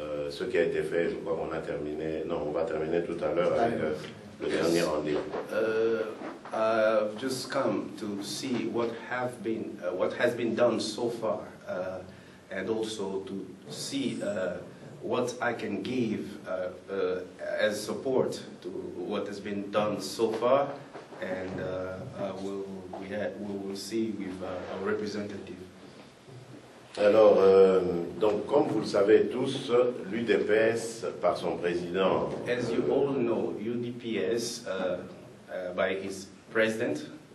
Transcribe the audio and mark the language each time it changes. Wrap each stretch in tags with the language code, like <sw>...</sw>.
<fr>Ce qui a été fait, je crois qu'on a terminé, non, on va terminer tout à l'heure avec le dernier rendez-vous.</fr> <en>I've just come to see what has been done so far, and also to see what I can give as support to what has been done so far, and we will see with our representative.</en> <fr>Alors, donc, comme vous le savez tous, l'UDPS, par son président...</fr> <en>As you all know, UDPS, by his president,</en>